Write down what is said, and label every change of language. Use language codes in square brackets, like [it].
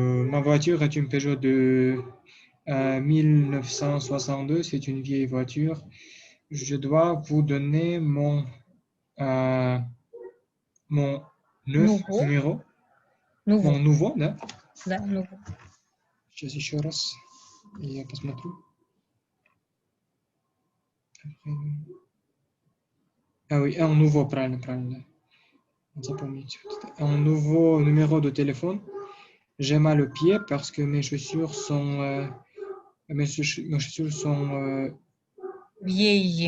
[fr] Ma voiture est une Peugeot de 1962. C'est une vieille voiture. Je dois vous donner euh, mon neuf Nouveau, numéro. nouveau, Mon nouveau, да? да, nouveau. [ru] Сейчас еще раз я посмотрю. [fr] Ah oui, un nouveau, [ru] правильно, правильно. Запомните. [fr] Un nouveau numéro de téléphone. J'ai mal au pied parce que mes chaussures sont mes chaussures sont Vieille,